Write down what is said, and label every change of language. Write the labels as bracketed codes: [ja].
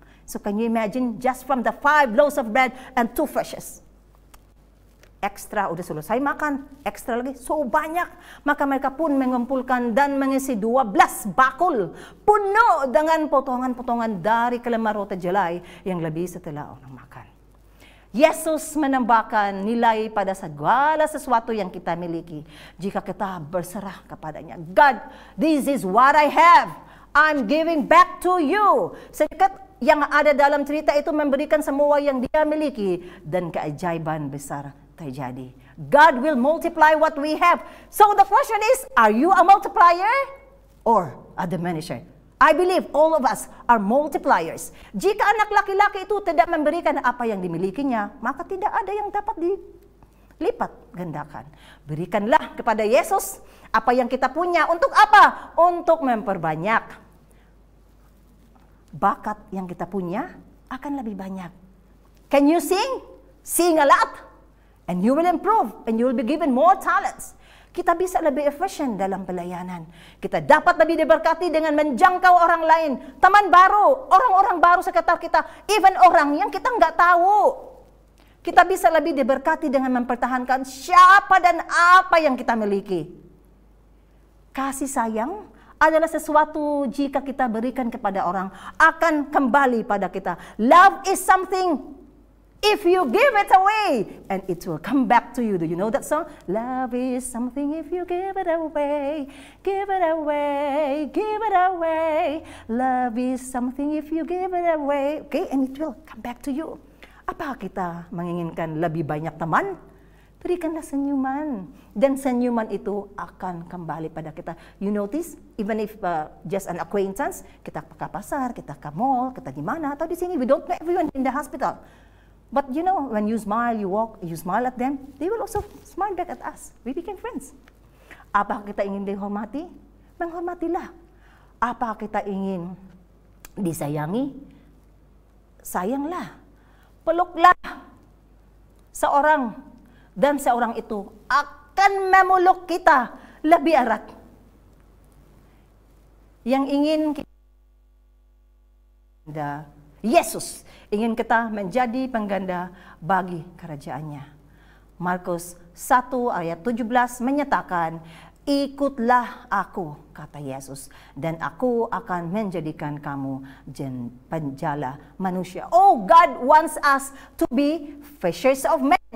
[en] So can you imagine, just from the 5 loaves of bread and 2 fishes. [id] Ekstra, udah selesai makan, ekstra lagi, so banyak. Maka mereka pun mengumpulkan dan mengisi 12 bakul penuh dengan potongan-potongan dari kelemah roti jelai yang lebih setelah orang makan. Yesus menambahkan nilai pada segala sesuatu yang kita miliki jika kita berserah kepadanya. [en] God, this is what I have. I'm giving back to you. [id] Sedikit yang ada dalam cerita itu memberikan semua yang dia miliki dan keajaiban besar terjadi. [en] God will multiply what we have. So the question is, are you a multiplier or a diminisher? I believe all of us are multipliers. [id] Jika anak laki-laki itu tidak memberikan apa yang dimilikinya, maka tidak ada yang dapat lipat gandakan. Berikanlah kepada Yesus apa yang kita punya. Untuk apa? Untuk memperbanyak. Bakat yang kita punya akan lebih banyak. [en] Can you sing? Sing a lot. And you will improve. And you will be given more talents. [id] Kita bisa lebih efisien dalam pelayanan. Kita dapat lebih diberkati dengan menjangkau orang lain. Teman baru, orang-orang baru sekitar kita. Even orang yang kita nggak tahu. Kita bisa lebih diberkati dengan mempertahankan siapa dan apa yang kita miliki. Kasih sayang adalah sesuatu jika kita berikan kepada orang, akan kembali pada kita. [en] Love is something, if you give it away, and it will come back to you. Do you know that song? Love is something if you give it away, give it away, give it away. Love is something if you give it away. Okay, and it will come back to you. [id] Apa kita menginginkan lebih banyak teman? Berikanlah senyuman. Dan senyuman itu akan kembali pada kita. [en] You notice, even if just an acquaintance, [id] kita ke pasar, kita ke mall, kita di mana, atau di sini, [en] we don't know everyone in the hospital. But you know, when you smile, you walk, you smile at them, they will also smile back at us. We became friends. [id] Apa kita ingin dihormati? Menghormatilah. Apa kita ingin disayangi? Sayanglah. Peluklah seorang, dan seorang itu akan memeluk kita lebih erat. Yang ingin kita, Yesus ingin kita menjadi pengganda bagi kerajaannya. Markus 1 ayat 17 menyatakan, ikutlah aku, kata Yesus, dan aku akan menjadikan kamu penjala manusia. [en] Oh, God wants us to be fishers of men.